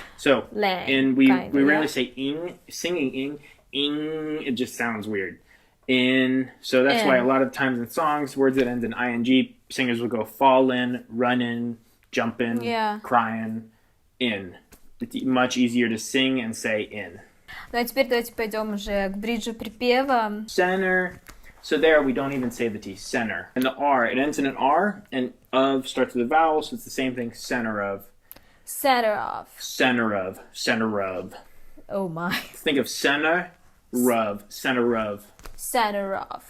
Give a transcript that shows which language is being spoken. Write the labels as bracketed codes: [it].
[en] So, and we rarely say ing, singing ing. It just sounds weird. So that's why a lot of times in songs, words that end in ing, singers will go fallin', runnin', jumpin', crying, in. It's much easier to sing and say in. [ru] Ну а теперь давайте пойдем уже к бриджу припева. [en] Center. So there we don't even say the T. Center. And the R, it ends in an R, and of starts with a vowel, so it's the same thing. Center of. Center of. Center of. Center of. Oh my. Think of center of. Center of. Center of.